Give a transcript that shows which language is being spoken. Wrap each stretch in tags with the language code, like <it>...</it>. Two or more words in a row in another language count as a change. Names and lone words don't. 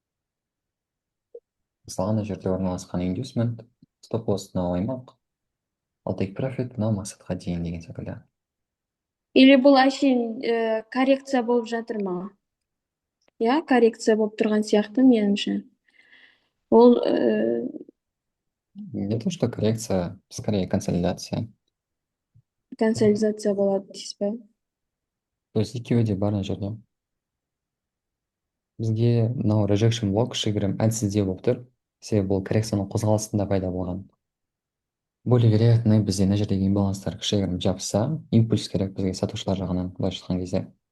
<kk>Мысалы ана жерде орналасқан индюсмент,</kk> <en>stop loss</en> <kk>мынау аймақ. Ал</kk> <en>take profit</en> <kk>мына мақсатқа дейін деген секілді. Или бұл әшейін коррекция болып жатыр ма? Иә, коррекция болып тұрған сияқты меніңше. Ол</kk> <ru>Не то, что коррекция, скорее консолидация.</ru> <kk>консолидация болады дейсіз ба?</kk> <ru>То есть</ru> <kk>екеуі де бар мына жерде. Бізге мынау rejection блок кішігірім әлсіздеу болып тұр. Себебі бұл коррекцияның қозғалысында пайда болған.</kk> <ru>Более вероятно,</ru> <kk>бізде мына жердегі имбаланстар кішігірім жабыса, импульс керек бізге сатушылар жағынан былайша айтқан кезде.</kk>